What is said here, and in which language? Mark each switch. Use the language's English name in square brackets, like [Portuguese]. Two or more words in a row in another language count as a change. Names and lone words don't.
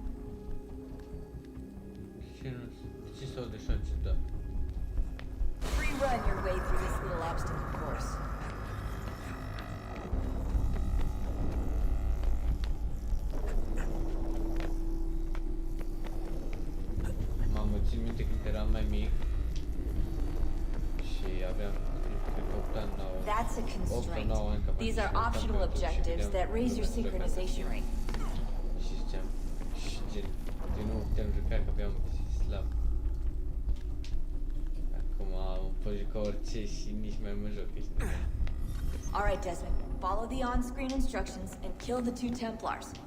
[Romanian] Ce s-au de așa ciudat? [English] Free run your way through this little obstacle course. [Romanian] Mamă, țin minte când eram mai mic și aveam, cred că 8 ani, 9, [English] That's a [Romanian] 8 sau [English] constraint. [Romanian] 9 ani, cam [English] These [Romanian] așa, [English] are [Romanian] și [English] optional [Romanian] aveam [English] objectives [Romanian] și [English] that raise your [Romanian] vedeam [English] synchronization rate. [Romanian] și ziceam, și gen nu puteam juca că aveam slab. Acum pot juca orice și nici mai mă joc, ești nebun. [English] Alright, Desmond. Follow the on-screen instructions and kill the 2 Templars.